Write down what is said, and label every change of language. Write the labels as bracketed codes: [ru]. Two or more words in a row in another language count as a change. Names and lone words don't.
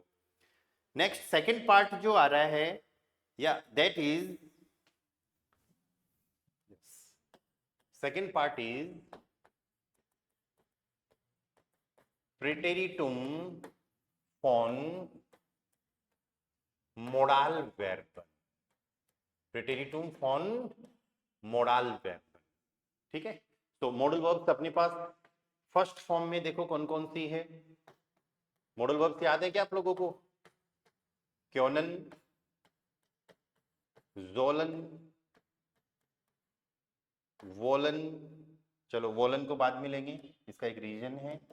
[en] next second part [hi] जो आ रहा है, [en] या that is second part is [de] preteritum von Modalverben, preteritum von Modalverben, [hi] ठीक है। तो [en] modal verbs [hi] अपने पास [en] first form [hi] में देखो कौन कौन सी है। [en] modal verbs [hi] याद है क्या आप लोगों को? [de] können, sollen, wollen, [hi] चलो वोलन को बाद में लेंगे, इसका एक रीजन है।